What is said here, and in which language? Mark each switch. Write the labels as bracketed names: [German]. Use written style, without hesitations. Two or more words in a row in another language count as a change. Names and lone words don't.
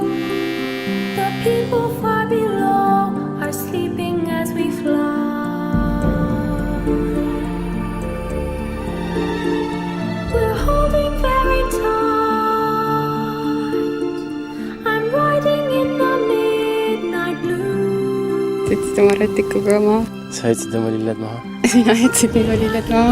[English] The people far below are sleeping as we fly. We're holding very tight. I'm riding in the midnight blue. [Estonian] Sa jätsid oma rätikuga maha. sa jätsid oma lilled maha. Sina jätsid minu lilled maha.